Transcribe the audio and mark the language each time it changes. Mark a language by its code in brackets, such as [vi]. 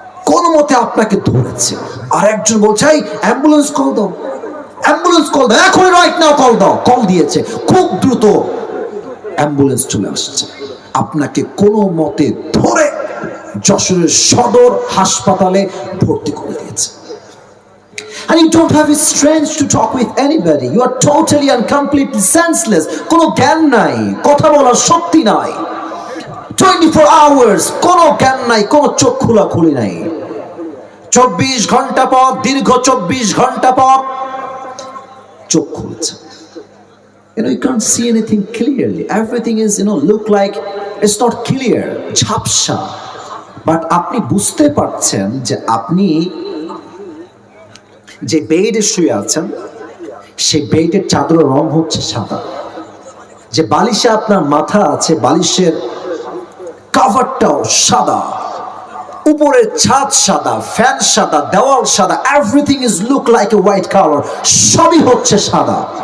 [bn] কোন মতে আপনাকে ধরেছে। আর একজন বলছে, এই অ্যাম্বুলেন্স কল দাও, অ্যাম্বুলেন্স কল দাও, এখনই [en] right now [bn] কল দাও। কল দিয়েছে, খুব দ্রুত অ্যাম্বুলেন্স চলে আসছে, আপনাকে কোনো মতে ধরে যশোরের সদর হাসপাতালে ভর্তি করে দিয়েছে। [en] And you don't have a strength to talk with anybody. You are totally and completely senseless. [bn] কোনো জ্ঞান নাই, কথা বলার শক্তি নাই, 24 hours কোনো জ্ঞান নাই, কোনো চোখ খোলাখুলি নাই। 24 ঘন্টা পর, দীর্ঘ 24 ঘন্টা পর চোখ খুলছে। [en] You can't see anything clearly. Everything is, look like it's not clear, [bn] ঝাপসা। বাট আপনি বুঝতে পারছেন যে আপনি যে বেডে শুয়ে আছেন, সেই বেডের চাদরের রং হচ্ছে সাদা। যে বালিশে আপনার মাথা আছে, বালিশের কভারটাও সাদা, উপরের ছাদ সাদা, ফ্যান সাদা, দেওয়াল সাদা, [en] everything is look like a white colour, [bn] সবই হচ্ছে সাদা।